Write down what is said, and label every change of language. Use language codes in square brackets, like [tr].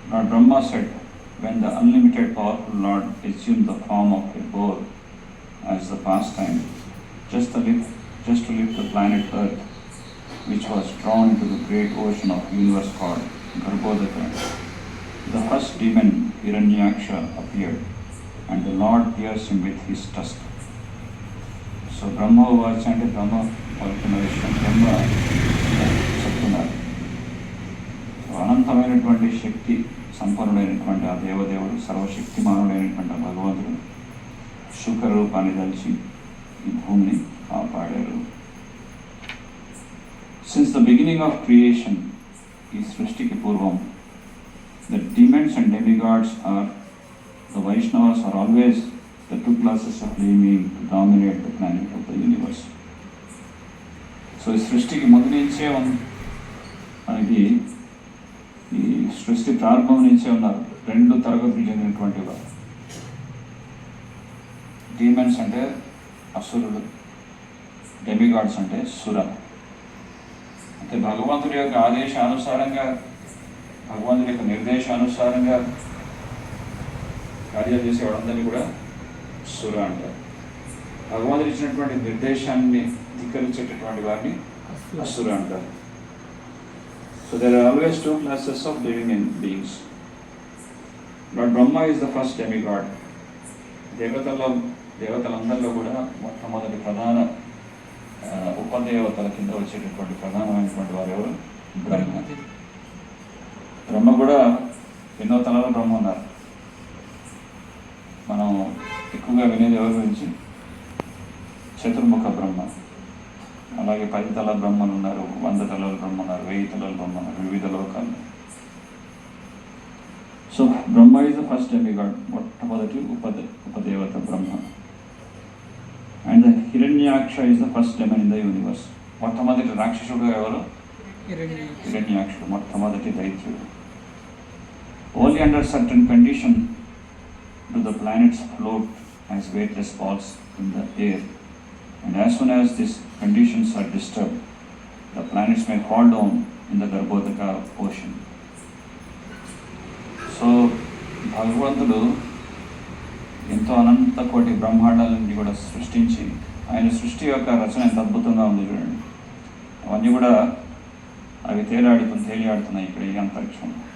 [en] Lord Brahma said, when the unlimited powerful Lord assumed the form of a boar as the pastime, just to lift the planet Earth, which was drawn into the great ocean of universe called Garbhodaka, the first demon Hiranyaksha appeared, and the Lord pierced him with his tusk. So Brahma was and Brahma [te] పలుకున్నవిషయం బ్రహ్మ చెప్తున్నారు. అనంతమైనటువంటి శక్తి సంపన్నుడైనటువంటి ఆ దేవదేవుడు, సర్వశక్తిమానుడైనటువంటి ఆ భగవంతుడు శుక్ర రూపాన్ని ధరించి ఈ భూమిని కాపాడారు. [en] since the beginning of creation, [te] ఈ సృష్టికి పూర్వం, [en] The demons and demigods are the Vaishnavas are always the two classes of living being to dominate the planet of the universe. [te] So ఈ సృష్టికి ముందు నుంచే మనకి ఈ సృష్టి ప్రారంభం నుంచే ఉన్నారు 2 తరగతులు చెందినటువంటి వారు. డీమన్స్ అంటే అసురులు, డెమిగాడ్స్ అంటే సుర. అంటే భగవంతుడి యొక్క ఆదేశానుసారంగా, భగవంతుడి యొక్క నిర్దేశానుసారంగా కార్యాలు చేసే వాళ్ళందరినీ కూడా సుర అంటారు. భగవంతుడు ఇచ్చినటువంటి నిర్దేశాన్ని ధిక్కరించేటటువంటి వారిని అసుర అంటారు. [en] So there are always 2 classes of living in beings. Lord Brahma is the first demigod. [te] దేవతలందరిలో కూడా మొట్టమొదటి ప్రధాన ఉపదేవతల కింద వచ్చేటటువంటి ప్రధానమైనటువంటి వారు ఎవరు? బ్రహ్మ. బ్రహ్మ కూడా ఎన్నో తలాల బ్రహ్మ ఉన్నారు. మనం ఎక్కువగా వినేది ఎవరి గురించి? చతుర్ముఖ బ్రహ్మ. అలాగే 10 తల బ్రహ్మలు ఉన్నారు, 100 తలల బ్రహ్మ ఉన్నారు, 1000 తలల బ్రహ్మ ఉన్నారు, వివిధ లోకాలు. [en] so Brahma is the first demigod, [te] మొట్టమొదటి ఉపదేవత బ్రహ్మ. [en] And the Hiranyaksha is the first demon in the universe. [te] మొట్టమొదటి రాక్షసుడు ఎవరు? హిరణ్యాక్షుడు, మొట్టమొదటి దైత్యుడు. [en] Only under certain condition do the planets float as weightless balls in the air, and as soon as these conditions are disturbed, the planets may fall down in the Garbhodaka ocean. [te] So భగవంతుడు ఎంతో అనంత కోటి బ్రహ్మాండాలన్నీ కూడా సృష్టించి, ఆయన సృష్టి యొక్క రచన ఎంత అద్భుతంగా ఉంది చూడండి. అవన్నీ కూడా అవి తేలియాడుతున్నాయి ఇక్కడ ఈ అంతరిక్షం.